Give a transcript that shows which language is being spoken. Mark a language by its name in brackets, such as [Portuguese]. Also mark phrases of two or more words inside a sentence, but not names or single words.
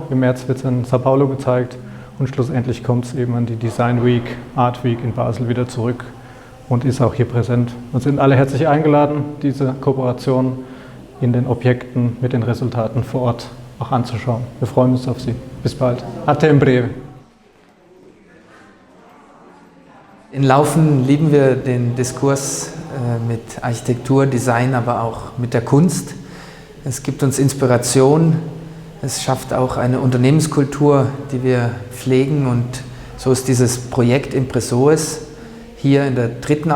[German] Im März wird es in Sao Paulo gezeigt und schlussendlich kommt es eben an die Design Week, Art Week in Basel wieder zurück und ist auch hier präsent. Und sind alle herzlich eingeladen, diese Kooperation in den Objekten mit den Resultaten vor Ort auch anzuschauen. Wir freuen uns auf Sie. Bis bald. [Portuguese] Até em breve. [German] In Laufen lieben wir den Diskurs mit Architektur, Design, aber auch mit der Kunst. Es gibt uns Inspiration, es schafft auch eine Unternehmenskultur, die wir pflegen, und so ist dieses Projekt Impressores hier in der 3.